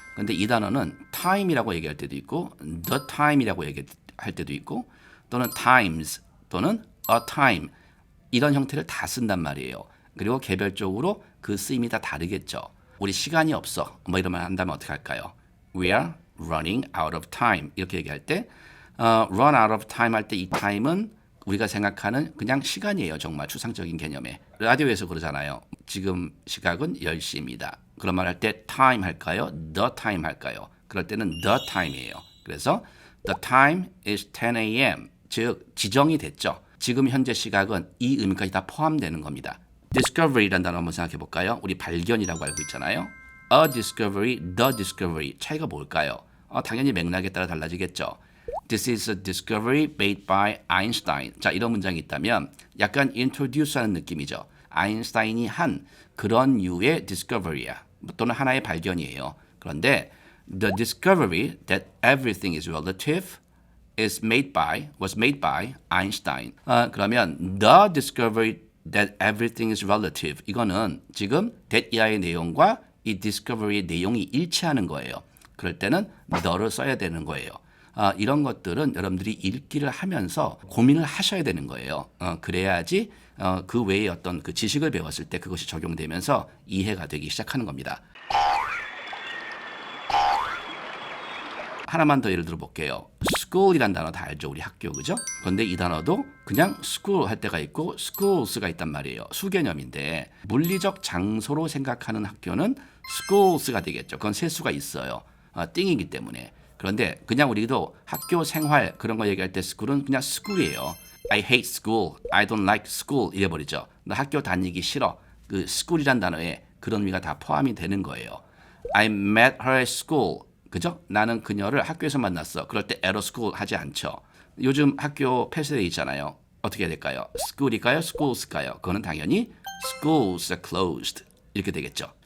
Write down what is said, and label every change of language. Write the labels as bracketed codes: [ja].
[ko] 근데 이 단어는 time이라고 얘기할 때도 있고 the time이라고 얘기할 때도 있고 또는 times 또는 a time 이런 형태를 다 쓴단 말이에요. 그리고 개별적으로 그 쓰임이 다 다르겠죠. 우리 시간이 없어. 뭐 이런 말 한다면 어떻게 할까요? [en] We are running out of time. [ko] 이렇게 얘기할 때 run out of time 할 때 이 time은 우리가 생각하는 그냥 시간이에요. 정말 추상적인 개념에. 라디오에서 그러잖아요. 지금 시각은 10시입니다. 그런 말 할 때 time 할까요? the time 할까요? 그럴 때는 the time이에요. 그래서 [en] the time is 10 a.m. [ko] 즉 지정이 됐죠. 지금 현재 시각은 이 의미까지 다 포함되는 겁니다. discovery라는 단어 한번 생각해 볼까요? 우리 발견이라고 알고 있잖아요. a discovery, the discovery 차이가 뭘까요? 당연히 맥락에 따라 달라지겠죠. [en] This is a discovery made by Einstein. [ko] 자, 이런 문장이 있다면 약간 introduce하는 느낌이죠. 아인슈타인이 한 그런 류의 discovery야. 또는 하나의 발견이에요. 그런데 [en] the discovery that everything is relative was made by Einstein. [ko] 그러면 [en] the discovery that everything is relative. [ko] 이거는 지금 that 이하의 내용과 이 discovery의 내용이 일치하는 거예요. 그럴 때는 the를 써야 되는 거예요. 이런 것들은 여러분들이 읽기를 하면서 고민을 하셔야 되는 거예요. 그래야지 그 외에 어떤 그 지식을 배웠을 때 그것이 적용되면서 이해가 되기 시작하는 겁니다. 하나만 더 예를 들어 볼게요. school이란 단어 다 알죠? 우리 학교, 그죠? 그런데 이 단어도 그냥 school 할 때가 있고 schools가 있단 말이에요. 수개념인데 물리적 장소로 생각하는 학교는 schools가 되겠죠. 그건 셀 수가 있어요. 띵이기 때문에. 그런데 그냥 우리도 학교 생활 그런 거 얘기할 때 school은 그냥 school이에요. [en] I hate school, I don't like school [ko] 이래버리죠. 나 학교 다니기 싫어. 그 school이란 단어에 그런 의미가 다 포함이 되는 거예요. [en] I met her at school. [ko] 그죠? 나는 그녀를 학교에서 만났어. 그럴 때 [en] at a school [ko] 하지 않죠. 요즘 학교 폐쇄되어 있잖아요. 어떻게 해야 될까요? school일까요? schools,일까요? 그거는 당연히 [en] schools are closed [ko] 이렇게 되겠죠.